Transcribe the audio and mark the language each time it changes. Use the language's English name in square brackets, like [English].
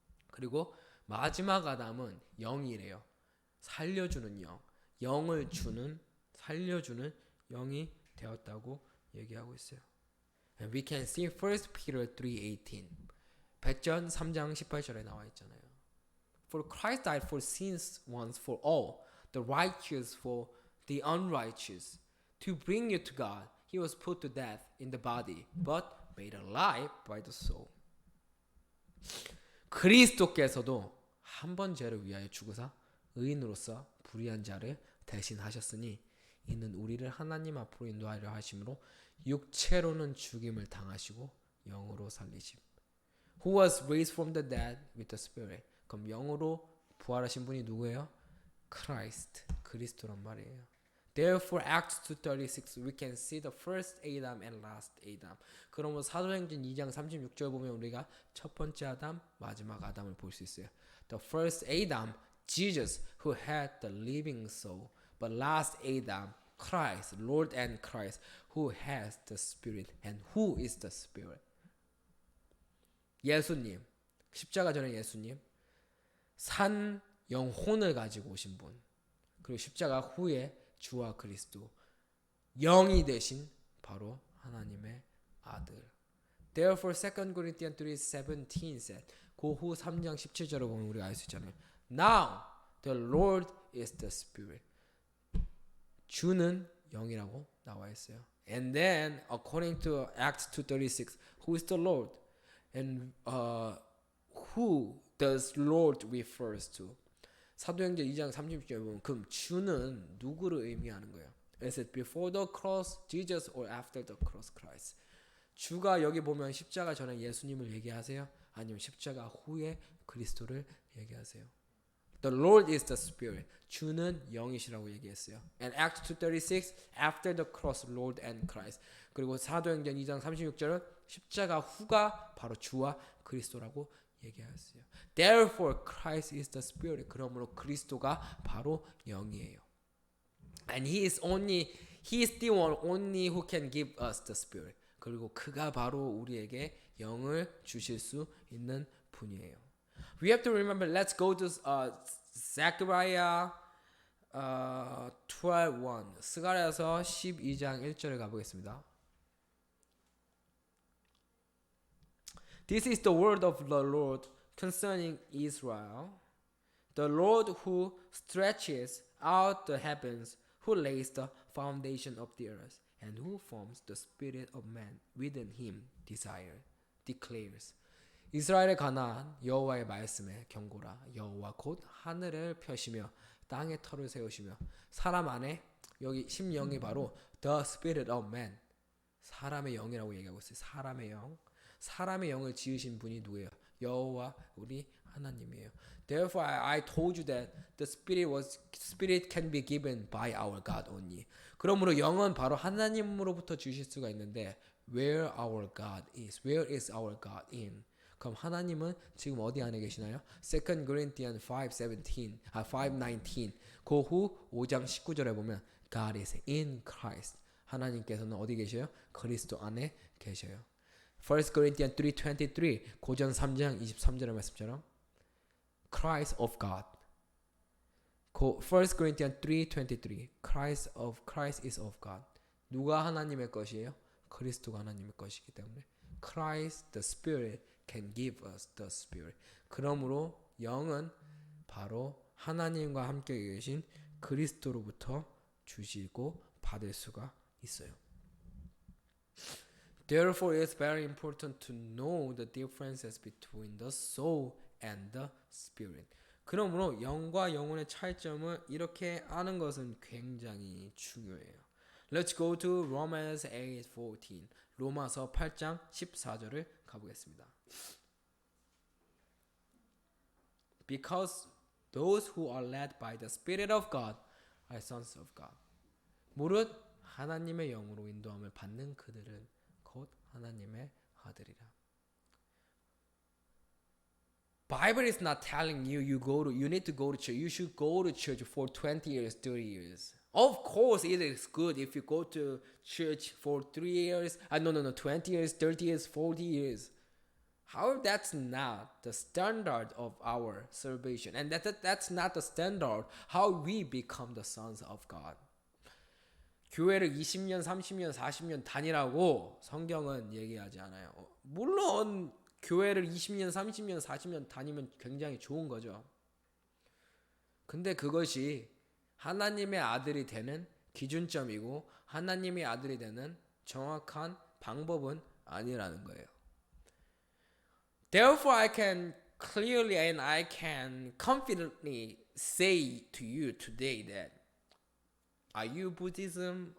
[Korean] 그리고 마지막 아담은 영이래요. 살려주는 영, 영을 주는 살려주는 영이 되었다고 얘기하고 있어요. [English] And we can see 1 Peter 3:18. [Korean] 베드로 3장 18절에 나와 있잖아요. [English] For Christ died for sins once for all, the righteous for the unrighteous, to bring you to God. He was put to death in the body, but made alive by the soul. [Korean] 그리스도께서도 한 번 죄를 위하여 죽으사 의인으로서 불의한 자를 대신하셨으니 이는 우리를 하나님 앞으로 인도하려 하심으로 육체로는 죽임을 당하시고 영으로 살리심. [English] Who was raised from the dead with the Spirit. [Korean] 그럼 영으로 부활하신 분이 누구예요? Christ, 그리스도란 말이에요. [English] Therefore, Acts 2:36, we can see the first Adam and last Adam. [Korean] 그러면 사도행전 2장 36절 보면 우리가 첫 번째 아담, 마지막 아담을 볼 수 있어요. [English] The first Adam, Jesus, who had the living soul. But last Adam, Christ, Lord and Christ, who has the Spirit. And who is the Spirit? [Korean] 예수님, 십자가 전에 예수님, 산 영혼을 가지고 오신 분, 그리고 십자가 후에 주와 그리스도, 영이 되신 바로 하나님의 아들. [English] Therefore 2 Corinthians 3:17 said, [Korean] 그 후 3장 17절을 보면 우리가 알 수 있잖아요. [English] Now the Lord is the Spirit. [Korean] 주는 영이라고 나와 있어요. [English] And then according to Acts 2:36, who is the Lord? And who does Lord refers to? [Korean] 사도행전 2장 30절에 보면 그럼 주는 누구를 의미하는 거예요? [English] Is it before the cross Jesus or after the cross Christ? [Korean] 주가 여기 보면 십자가 전에 예수님을 얘기하세요? 아니면 십자가 후에 그리스도를 얘기하세요? [English] The Lord is the Spirit. [Korean] 주는 영이시라고 얘기했어요. [English] And Acts 2:36, after the cross, Lord and Christ. [Korean] 그리고 사도행전 2장 36절은 십자가 후가 바로 주와 그리스도라고 얘기했어요. [English] Therefore, Christ is the Spirit. [Korean] 그러므로 그리스도가 바로 영이에요. [English] And He is the one only who can give us the Spirit. [Korean] 그리고 그가 바로 우리에게 영을 주실 수 있는 분이에요. [English] We have to remember. Let's go to Zechariah 12:1. [Korean] 스가랴서 12장 1절에 가보겠습니다. [English] This is the word of the Lord concerning Israel. The Lord who stretches out the heavens, who lays the foundation of the earth, and who forms the spirit of man within him declares. [Korean] 이스라엘에 관한 여호와의 말씀에 경고라. 여호와 곧 하늘을 펴시며 땅에 터를 세우시며 사람 안에, 여기 심령이 바로 [English] the spirit of man, [Korean] 사람의 영이라고 얘기하고 있어요. 사람의 영을 지으신 분이 누구예요? 여호와 우리 하나님이에요. [English] Therefore I told you that the spirit can be given by our God only. [Korean] 그러므로 영은 바로 하나님으로부터 주실 수가 있는데 [English] where is our God in? [Korean] 그럼 하나님은 지금 어디 안에 계시나요? [English] 2 Corinthians 5:19. [Korean] 그 후 5장 19절에 보면 [English] God is in Christ. [Korean] 하나님께서는 어디 계셔요? 그리스도 안에 계셔요. [English] 1 Corinthians 3:23, [Korean] 고전 3장 23절의 말씀처럼 [English] Christ of God. 1 Corinthians 3:23, Christ is of God. [Korean] 누가 하나님의 것이에요? 그리스도가 하나님의 것이기 때문에 [English] Christ the Spirit can give us the Spirit. [Korean] 그러므로 영은 바로 하나님과 함께 계신 그리스도로부터 주시고 받을 수가 있어요. [English] Therefore, it's very important to know the differences between the soul and the spirit. [Korean] 그러므로 영과 영혼의 차이점을 이렇게 아는 것은 굉장히 중요해요. [English] Let's go to Romans 8:14. [Korean] 로마서 8장 14절을 가보겠습니다. [English] Because those who are led by the Spirit of God are sons of God. [Korean] 무릇 하나님의 영으로 인도함을 받는 그들은 곧 하나님의 아들이라. [English] Bible is not telling you you need to go to church. You should go to church for 20 years, 30 years. Of course, it is good if you go to church for 3 years. No, 20 years, 30 years, 40 years. However, that's not the standard of our salvation. And that's not the standard how we become the sons of God. [Korean] 교회를 20년, 30년, 40년 다니라고 성경은 얘기하지 않아요. 물론 교회를 20년, 30년, 40년 다니면 굉장히 좋은 거죠. 근데 그것이 하나님의 아들이 되는 기준점이고 하나님의 아들이 되는 정확한 방법은 아니라는 거예요. [English] Therefore, I can clearly and I can confidently say to you today that are you Buddhism?